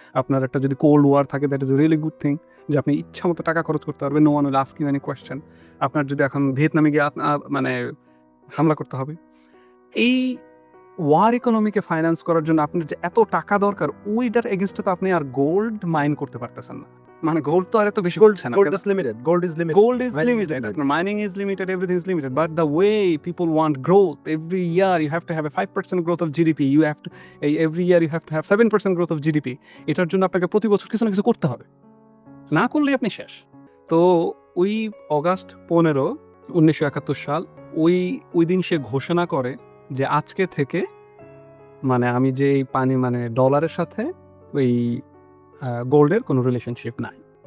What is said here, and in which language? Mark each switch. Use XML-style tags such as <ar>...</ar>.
<bn>আপনার একটা যদি কোল্ড ওয়ার থাকে,</bn> <en>that is a really good thing,</en> <bn>যে আপনি ইচ্ছা মতো টাকা খরচ করতে পারবেন।</bn> <en>No one will ask you any question.</en> <bn>আপনার যদি এখন ভিয়েতনামে গিয়ে হামলা করতে হবে, এই ওয়ার ইকোনমিকে ফাইন্যান্স করার জন্য আপনার যে এত টাকা দরকার, ওইটার এগেনস্টে তো আপনি আর গোল্ড মাইন করতে পারতেছেন না। গোল্ড তো আর এত বেশি gold</bn> <en>Gold is limited. Gold is limited. আপনার mining is limited, everything is limited. But the way people want growth, every year you have to have a 5% growth of GDP. Every year you have to have 7% growth of GDP.</en> <bn>এটার জন্য আপনাকে প্রতি বছর কিছু না কিছু করতে হবে, না করলে আপনি শেষ। তো ওই অগাস্ট 15, 1971 সাল, ওই দিন সে ঘোষণা করে যে আজকে থেকে আমি যে এই পানি ডলারের সাথে ওই গোল্ডের কোনো রিলেশনশিপ নাই।</bn>